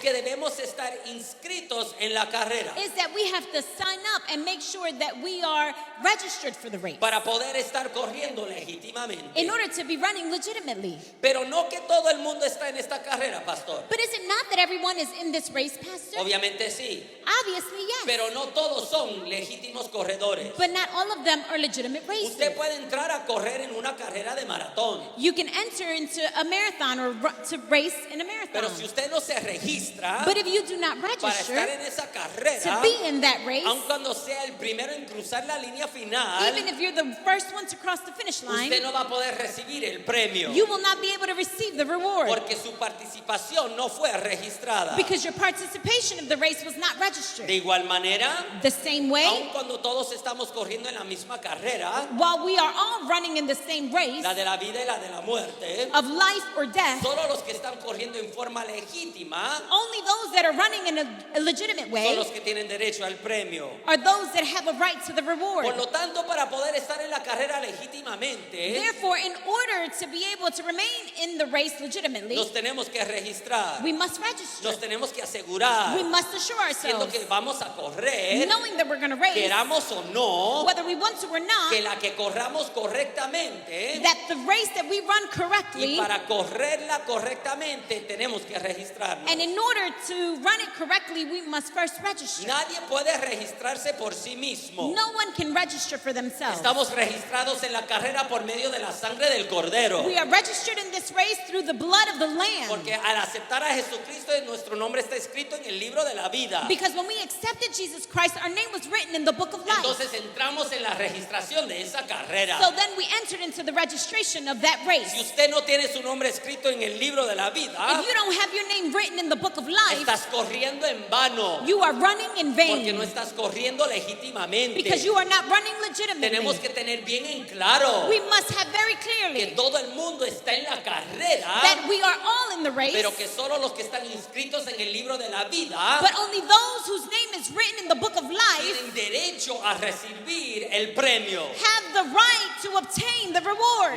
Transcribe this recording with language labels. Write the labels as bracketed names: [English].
[Spanish] que debemos estar inscritos en la carrera [English] is that we have to sign up and make sure that we are registered for the race [Spanish] para poder estar corriendo legítimamente. [English] in order to be running legitimately. [Spanish] Pero no que todo el mundo está en esta carrera, pastor. [English] But is it not that everyone is in this race, Pastor? [Spanish] Obviamente sí, [English] Obviously, yes. [Spanish] pero no todos son legítimos corredores. [English] But not all of them are legitimate racers. [Spanish] Usted puede entrar a correr en una carrera de maratón, [English] You can enter into a marathon or to race in a [Spanish] pero [English] marathon. [Spanish] si usted no se registra [English] But if you do not [Spanish] para estar [English] register [Spanish] en esa [English] to [Spanish] carrera, [English] be in that race, [Spanish] aun cuando sea el primero en cruzar la línea final, [English] even if you're the first one to cross the finish line, [Spanish] usted no va a poder recibir el premio [English] you will not be able to receive the reward [Spanish] porque su participación no fue registrada. [English] because your participation of the race was not registered. [Spanish] De igual manera, [English] The same way, [Spanish] aun cuando todos estamos corriendo en la misma carrera, [English] while we are all running in the same race [Spanish] la de la vida y la de la muerte, [English] of life or death, [Spanish] solo los que están corriendo en forma legítima [English] only those that are running in a legitimate way [Spanish] los que tienen derecho al premio. [English] are those that have a right to the reward. [Spanish] Por lo tanto, para poder estar en la carrera legítimamente, [English] Therefore, in order to be able to remain in the race legitimately, [Spanish] nos tenemos que registrar, [English] we must register. [Spanish] nos tenemos que asegurar, [English] We must assure [Spanish] siendo [English] ourselves, [Spanish] que vamos a correr, [English] knowing that we're going to race, [Spanish] queramos o no, [English] whether we want to or not, [Spanish] que la que corramos correctamente, [English] that the race that we run [Spanish] y [English] correctly, [Spanish] para correrla correctamente tenemos que registrarnos. [English] and in order to run it correctly, we must first register. [Spanish] Nadie puede registrarse por sí mismo. [English] No one can register for themselves. [Spanish] Estamos registrados en la carrera por medio de la sangre del Cordero. [English] We are registered in this race through the blood of the Lamb. [Spanish] Porque al aceptar a Jesucristo, nuestro nombre está escrito en el libro de la vida. [English] Because when we accepted Jesus Christ, our name was written in the book of life. [Spanish] Entonces entramos en la registración de esa carrera. [English] So then we entered into the registration of that race. [Spanish] Si usted no tiene su nombre escrito en el libro de la vida, [English] If you don't have your name written in the book of life, [Spanish] estás corriendo en vano. [English] you are running in [Spanish] Porque no [English] vain. [Spanish] estás corriendo legítimamente. [English] Because you are not running legitimately. [Spanish] Tenemos que tener bien en claro [English] We must have very [Spanish] que [English] clearly [Spanish] todo el mundo está en la carrera, [English] that we are all in the race, [Spanish] pero que solo los que están inscritos en el libro de la vida [English] but only those whose name is written in the book of life [Spanish] tienen derecho a recibir el premio. [English] have the right to obtain the reward.